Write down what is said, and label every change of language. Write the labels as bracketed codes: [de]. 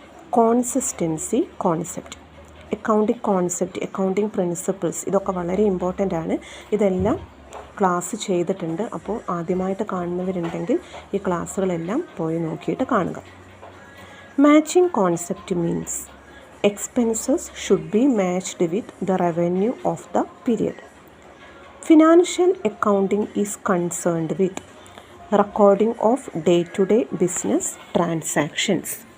[en] Consistency concept, accounting concept, accounting principles, [ml] ഇതൊക്കെ വളരെ important ആണ്. ഇതെല്ലാം ക്ലാസ് ചെയ്തിട്ടുണ്ട്. അപ്പോൾ ആദ്യമായിട്ട് കാണുന്നവരുണ്ടെങ്കിൽ ഈ ക്ലാസ്സുകളെല്ലാം പോയി നോക്കിയിട്ട് കാണുക. [en] Matching concept means expenses should be matched with the revenue of the period. Financial accounting is concerned with recording of day-to-day business transactions.